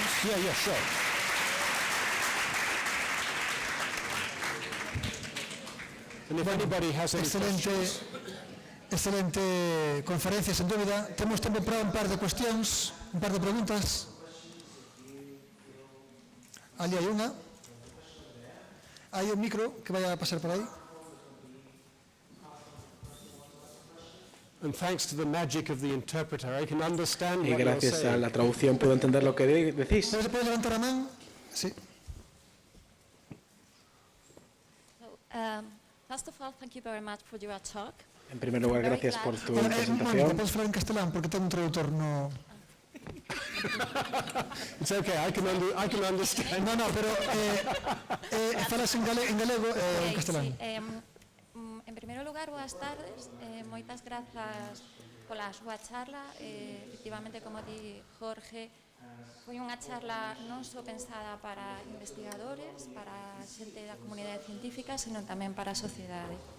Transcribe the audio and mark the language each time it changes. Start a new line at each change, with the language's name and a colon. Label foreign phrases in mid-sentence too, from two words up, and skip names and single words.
English: Yeah, sure. And if anybody has any questions...
Galician: Excelente conferencia, sen dúbida. Temos tempo para un par de cuestións, un par de preguntas. Ali hai unha. Hai un micro que vai a pasar por aí.
English: And thanks to the magic of the interpreter, I can understand
Spanish: Y
English: what you're
Spanish: gracias a
English: saying.
Spanish: la traducción puedo entender lo que decís. ¿Se puede levantar a man? Sí.
English: First of all, thank you very much for your talk.
Spanish: En primer lugar, gracias por tu Bueno, presentación.
Galician: podes falar en castelán porque ten un traductor no...
English: It's okay, I can understand.
Galician: No, pero falas en galego e en castelán. Sí, en primeiro lugar, boas tardes. Moitas grazas pola súa charla. Efectivamente, como di Jorge, foi unha charla non só pensada para investigadores, para xente da comunidade científica, senón tamén para a sociedade.